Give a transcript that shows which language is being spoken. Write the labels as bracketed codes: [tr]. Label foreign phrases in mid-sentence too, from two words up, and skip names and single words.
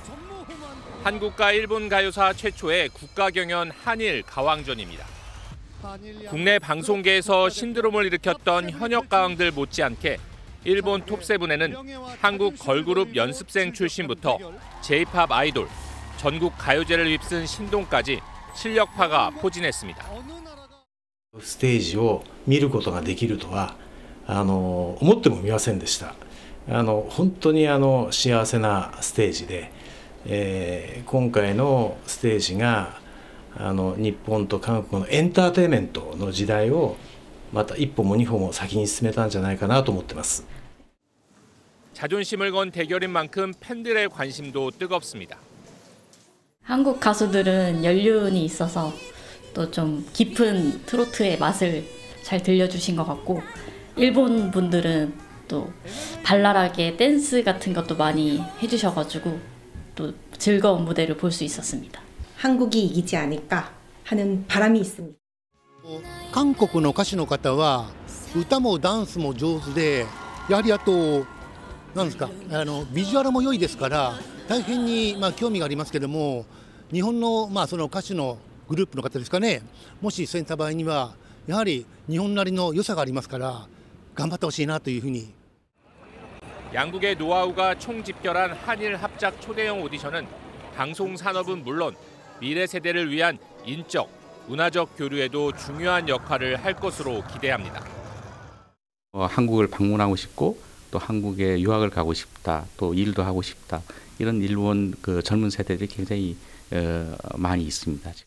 [ko] 한국과 일본 가요사 최초의 국가 경연 한일 가왕전입니다. 국내 방송계에서 신드롬을 일으켰던 현역 가왕들 못지않게 일본 톱세븐에는 한국 걸그룹 연습생 출신부터 J-팝 아이돌, 전국 가요제를 휩쓴 신동까지 실력파가 포진했습니다. [ja] ステージを見ることができるとは思ってもみませんでした。本当に幸せなステージで、今回のステージが日本と韓国のエンターテインメントの時代をまた一歩も二歩も先に進めたんじゃないかなと思ってます。 [ko] 자존심을 건 대결인 만큼 팬들의 관심도 뜨겁습니다. 한국 가수들은 연륜이 있어서 또 좀 깊은 트로트의 맛을 잘 들려주신 것 같고, 일본 분들은 또 발랄하게 댄스 같은 것도 많이 해주셔가지고 또 즐거운 무대를 볼 수 있었습니다. 한국이 이기지 않을까 하는 바람이 있습니다. [ja] 韓国の歌手の方は歌もダンスも上手で、やはりあとなんですか、ビジュアルも良いですから大変に興味がありますけども、日本のその歌手のグループの方ですかね、もしそういった場合にはやはり日本なりの良さがありますから頑張ってほしいなというふうに。 [ko] 양국의 노하우가 총집결한 한일 합작 초대형 오디션은 방송 산업은 물론 미래 세대를 위한 인적, 문화적 교류에도 중요한 역할을 할 것으로 기대합니다. 한국을 방문하고 싶고 또 한국에 유학을 가고 싶다, 또 일도 하고 싶다, 이런 일본 젊은 세대들이 굉장히 많이 있습니다.